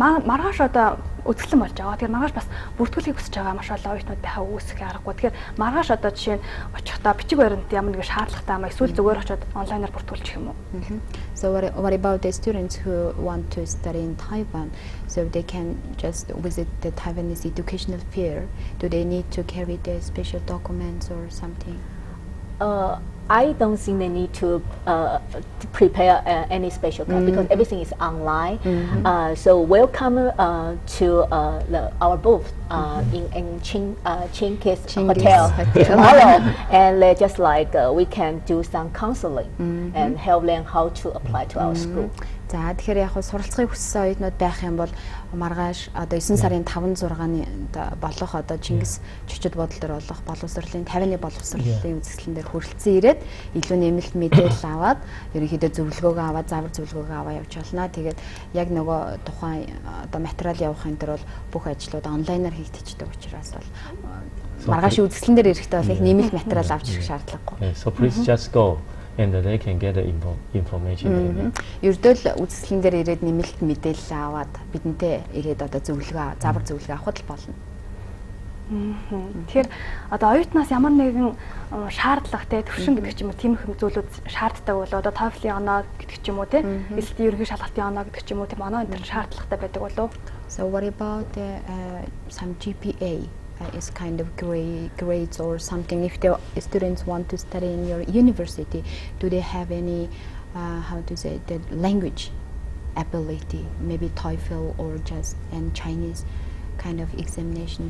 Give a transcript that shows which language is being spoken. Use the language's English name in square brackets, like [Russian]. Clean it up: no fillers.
[Mongolian] Маргааш одоо үзэсгэлэн болж байгаа. Тэгэхээр маргааш бас бүртгүүлэхийг хүсэж байгаа маш олон оюутнууд байхаа үүсэх аргагүй. Тэгэхээр маргааш одоо жишээ нь очихдоо бичиг баримт ямар нэг шаардлагатай юм эсвэл зүгээр очиод онлайнаар бүртгүүлчих юм уу? [English] So what about the students who want to study in Taiwan? So they can just visit the Taiwanese educational fair. Do they need to carry the special documents or something? I don't think they need to prepare any special card because everything is online. So welcome to our booth in Chin Kids Hotel tomorrow, and they just like we can do some counseling and help them how to apply to our school. [Mongolian] За тэгэхээр яг суралцахыг хүссэн оюутнууд байх юм бол маргааш одоо 9 сарын 5 6-ны болох одоо Чингис чөчөд бодол дээр болох боловсролын 50-ны боловсролын үзэсгэлэн дээр хүрэлцэн ирээд илүү нэмэлт мэдээлэл аваад ерөнхийдөө зөвлөгөөгөө аваад заавар зөвлөгөөгөө аваа явж болно. Тэгээд яг нөгөө тухайн одоо материал явахын тулд бүх ажлууд онлайнаар хийгдчихдэг учраас бол маргаашийн үзэсгэлэн дээр ирэхдээ бол их нэмэлт материал авч ирэх шаардлагагүй. [English] So please just go. And they can get the information. [Mongolian] Ердөө л үзэсгэлэн дээр ирээд нэмэлт мэдээлэл аваад бидэнтэй ирээд одоо зөвлөгөө заавар зөвлөгөө авахд л болно. Тэгэхээр одоо оюутнаас ямар нэгэн шаардлагатай төвшин гэдэг ч юм уу тиймэрхүү зүйлүүд шаарддаг бол одоо TOEFL-ийн оноо гэдэг ч юм уу тийм эсвэл ерөнхий шалгалтын оноо гэдэг ч юм уу тийм оноо энэ шаардлагатай байдаг болов. [English] So what about some GPA? Is kind of grades or something. If the students want to study in your university, do they have any how to say the language ability, maybe TOEFL or just and Chinese kind of examination?